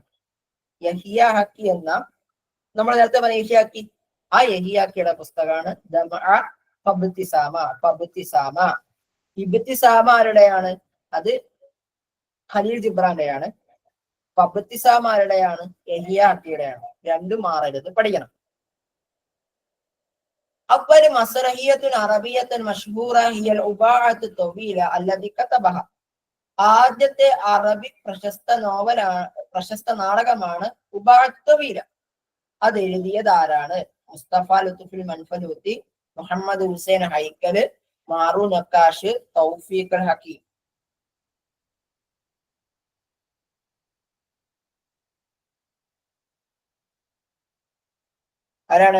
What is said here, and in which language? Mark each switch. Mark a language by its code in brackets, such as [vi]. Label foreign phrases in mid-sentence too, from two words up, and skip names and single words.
[ml] യഹിയ ഹക്കി എന്ന നമ്മൾ നേരത്തെ പറഞ്ഞ യഹിയ ഹക്കി, ആ യഹിയ ഹക്കിയുടെ പുസ്തകമാണ് ദംഅ ഫബ്തിസാമ. ഫബ്തിസാമ ഇബ്തിസാമ ആരുടെയാണ്? അത് ഖലീൽ ജിബ്രാന്റെയാണ്. ഫബ്തിസാമ ആരുടെയാണ്? യഹിയ ഹക്കിയുടെയാണ്. രണ്ടും മാറരുത്, പഠിക്കണം. [ar] أول مسرحية عربية مشهورة هي الأباعة الطويلة التي كتبها. [ml] ആദ്യത്തെ അറബിക് പ്രശസ്ത നാടകമാണ് ഉബാഅത്ത് ത്വവീല. അത് എഴുതിയത് ആരാണ്? മുസ്തഫ ലുത്ഫുൽ മൻഫലൂത്തി, മുഹമ്മദ് ഹുസൈൻ ഹൈക്കല്, മാറു നക്കാഷ്, തൗഫീഖ് അൽ ഹക്കീം. ആരാണ്?